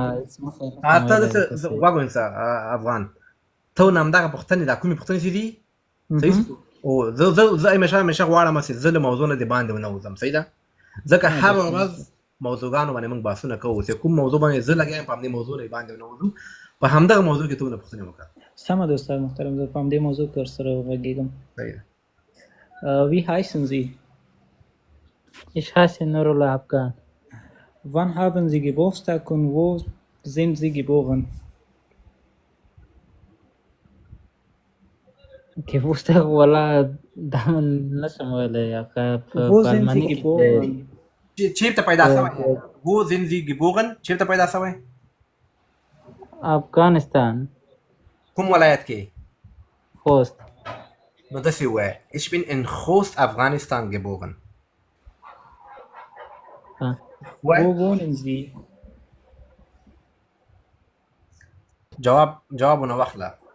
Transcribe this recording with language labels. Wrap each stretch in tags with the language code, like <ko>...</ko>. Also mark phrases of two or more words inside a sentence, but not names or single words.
<ps>ته داسې غوږ ونیسه افغان ته نه همدغه پوښتنې دا کومې پوښتنې چې دي صحیح او زه همیشه غواړم چې زه له موضوع نه د باندې ونه وځم صحیح ده ځکه هر ورځ موضوعګانو باندې موږ بحثونه کوو چې کوم موضوع باندې زه لګیا یم په همدې موضوع نه باندې ونه وځو په همدغه موضوع کې ته ونه پوښتنې وکړه. سمه ده استاد محترم زه په همدې موضوع کې ورسره وغږېږم. صحیح ده.</ps> <de>Wie heißen Sie? Ich heiße Nurullah Afghan. Wann haben Sie Geburtstag und wo sind Sie geboren?</de> <ps>Geburtstag والله دا نه شم ویلی</ps> <de>Wo sind Sie geboren?</de> <ps>چېرته پیدا شوی؟</ps> <de>wo sind Sie geboren؟</de> <ps>چېرته پیدا شوی؟ افغانستان. کوم ولایت کې؟ خوست. نو داسې ووایه</ps> <de>ich bin in Khost Afghanistan geboren. Wo wohnen Sie?</de> <ps>جوابونه واخله.</ps>